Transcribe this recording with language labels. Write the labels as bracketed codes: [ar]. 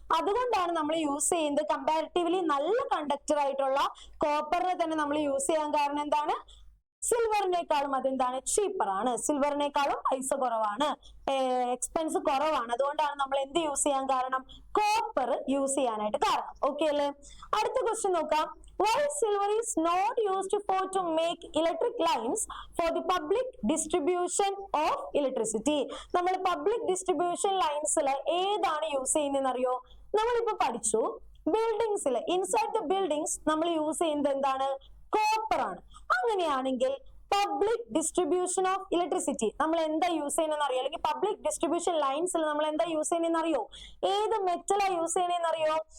[ml] അതുകൊണ്ടാണ് നമ്മൾ യൂസ് ചെയ്യുന്നത് കമ്പാരിറ്റീവ്ലി നല്ല കണ്ടക്ടർ ആയിട്ടുള്ള കോപ്പറിനെ തന്നെ നമ്മൾ യൂസ് ചെയ്യാൻ കാരണം എന്താണ്? സിൽവറിനേക്കാളും അതെന്താണ്? ചീപ്പർ ആണ്. സിൽവറിനേക്കാളും പൈസ കുറവാണ്, എക്സ്പെൻസ് കുറവാണ്. അതുകൊണ്ടാണ് നമ്മൾ എന്ത് യൂസ് ചെയ്യാൻ കാരണം? കോപ്പർ യൂസ് ചെയ്യാനായിട്ട് കാരണം. ഓക്കെ അല്ലേ? അടുത്ത ക്വസ്റ്റ്യൻ നോക്കാം. [en] Why silver is not used to make electric lines for the public distribution of electricity? [ml] നമ്മൾ പബ്ലിക് ഡിസ്ട്രിബ്യൂഷൻ ലൈൻസിൽ ഏതാണ് യൂസ് ചെയ്യുന്നതെന്ന് അറിയോ? നമ്മളിപ്പോ പഠിച്ചു ബിൽഡിങ്സിൽ ഇൻസൈഡ് ദ ബിൽഡിങ്സ് നമ്മൾ യൂസ് ചെയ്യുന്നത് എന്താണ്? കോപ്പർ ആണ്. അങ്ങനെയാണെങ്കിൽ പബ്ലിക് ഡിസ്ട്രിബ്യൂഷൻ ഓഫ് ഇലക്ട്രിസിറ്റി നമ്മൾ എന്താ യൂസ് ചെയ്യുന്നതെന്ന് അറിയോ? അല്ലെങ്കിൽ പബ്ലിക് ഡിസ്ട്രിബ്യൂഷൻ ലൈൻസിൽ നമ്മൾ എന്താ യൂസ് ചെയ്യുന്നതെന്ന് അറിയോ? ഏത് മെറ്റലാ യൂസ് ചെയ്യുന്നതെന്ന് അറിയോ?